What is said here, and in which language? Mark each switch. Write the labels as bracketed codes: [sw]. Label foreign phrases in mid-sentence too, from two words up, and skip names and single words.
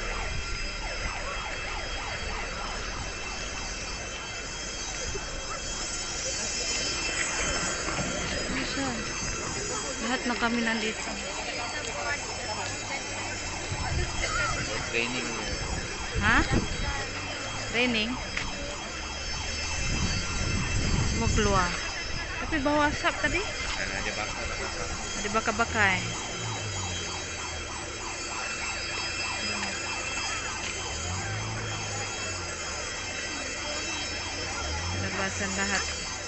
[tl] Ano siya? Lahat na kami nandito. Training. Ha? Training? [id] Semua keluar. Tapi bau asap tadi? Karena ada bakar-bakar. Ada bakar-bakar. [tl] Labasan lahat.